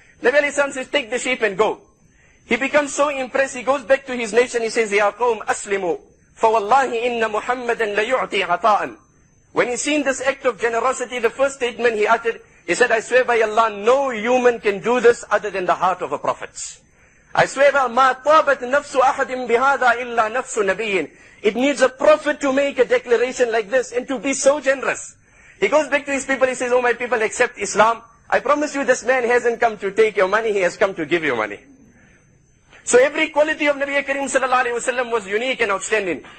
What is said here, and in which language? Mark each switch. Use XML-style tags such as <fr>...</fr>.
<en>Nabi alayhi salam says, take the sheep and go. He becomes so impressed, he goes back to his nation, he says,</en> <ar>Ya qawm aslimu, fawallahi inna Muhammadan la yu'ti ata'an.</ar> <en>When he seen this act of generosity, the first statement he uttered, he said, I swear by Allah, no human can do this other than the heart of a prophet. I swear by Allah,</en> <ar>مَا طَابَتْ نَفْسُ أَحَدٍ بِهَذَا إِلَّا نَفْسُ نَبِيٍّ.</ar> <en>It needs a prophet to make a declaration like this and to be so generous. He goes back to his people, he says, oh my people, accept Islam. I promise you this man hasn't come to take your money, he has come to give you money. So every quality of Nabi Karim sallallahu alayhi wa sallam was unique and outstanding.</en>